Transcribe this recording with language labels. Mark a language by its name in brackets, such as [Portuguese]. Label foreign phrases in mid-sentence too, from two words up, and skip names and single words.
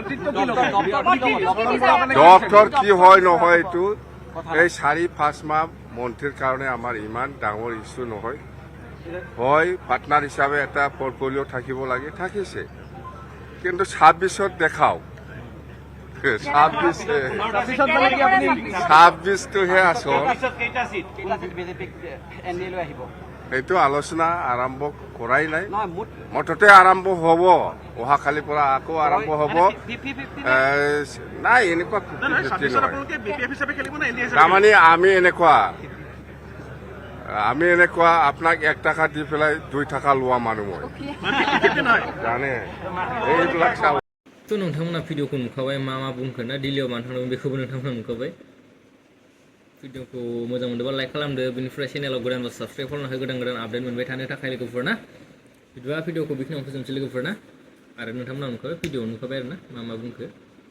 [Assamese] দপ্তৰ কি হয় নহয় এইটো এই 4-5 মাহ মন্ত্ৰীৰ কাৰণে আমাৰ ইমান ডাঙৰ ইছ্যু নহয় হয় পাৰ্টনাৰ হিচাপে এটা পৰ্টফলিঅ' থাকিব লাগে থাকিছে কিন্তু 26ত দেখাওক 26টোহে আচল এইটো আলোচনা আৰম্ভ কৰাই নাই মুঠতে আৰম্ভ হ'ব অহাকালিৰ পৰা আকৌ আৰম্ভ হ'ব নাই এনেকুৱা তাৰমানে আমি এনেকুৱা আপোনাক 1 টকা দি পেলাই 2 টকা লোৱা মানুহ মই জানে এইবিলাক চাব [Bodo] थ' नोंथांमोना भिडिअखौ नुखाबाय मा बुंखो ना दिल्लीयाव मानो थांदोंमोन बेखौबो नोंथांमोना नुखाबाय भिडिअखौ मोजां मोनदोंबा लाइक खालामदो बिनिफ्राय चेनेलाव गोदानबा साबस्क्राइब खालामना गोदान आपडेट मोनबाय थानो थाखाय लोगोफोर ना बिदिबा भिडिअखौ बेखिनियावनो फोजोबनोसै लोगोफोर ना आरो नोंथांमोना नुखाबाय भिडिअ नुखाबाय आरो ना मा बुंखो